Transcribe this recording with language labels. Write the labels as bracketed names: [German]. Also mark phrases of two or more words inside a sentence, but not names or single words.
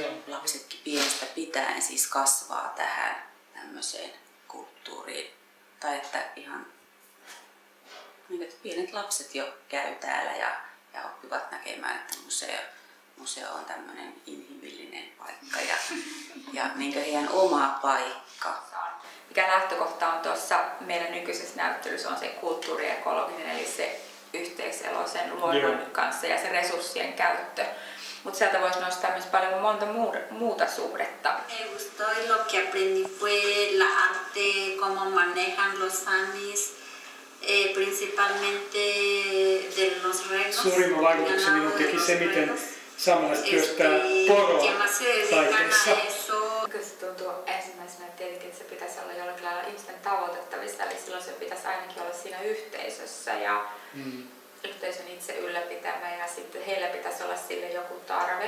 [Finnish] Lapsetkin pienestä pitäen siis kasvaa tähän tämmöiseen kulttuuriin, tai että ihan niin, että pienet lapset jo käy täällä ja oppivat näkemään, että museo on tämmöinen inhimillinen paikka ja niin kuin heidän oma paikka. Mikä lähtökohta on tuossa meidän nykyisessä näyttelyssä on se kulttuuriekologinen, eli se yhteiselo sen luonnon kanssa ja se resurssien käyttö. Mutta sieltä voisi nostaa myös paljon monta muuta suhdetta. [Spanish] Me gustó y lo que aprendí fue la arte, cómo manejan los samis, principalmente de los renos. [Finnish] Suurimman vaikutuksen minun teki se, miten saamelaiset työstää poroa taiteessa. Kyllä se tuntuu ensimmäisenä tietenkin, että se pitäisi olla jollakin lailla ihmisten tavoitettavissa, eli silloin se pitäisi ainakin olla siinä yhteisössä ja yhteisön itse ylläpitämä ja sitten heillä pitäisi olla sille joku tarve.